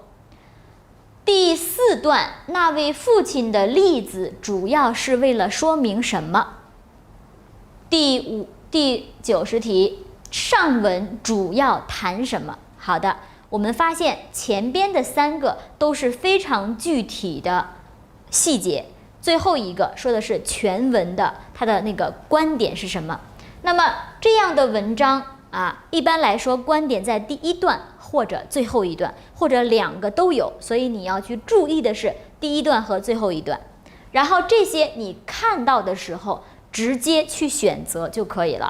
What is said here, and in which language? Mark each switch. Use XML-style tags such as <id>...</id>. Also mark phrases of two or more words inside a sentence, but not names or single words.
<zh>第4段，那位父親的例子主要是為了說明什麼？第90題，上文主要談什麼？好的，我們發現前邊的3個都是非常具體的細節，最後一個說的是全文的它的那個觀點是什麼？那麼這樣的文章啊，一般來說觀點在第1段或者最後一段，或者2個都有，所以你要去注意的是第1段和最後一段。然後這些你看到的時候，直接去選擇就可以了。</zh>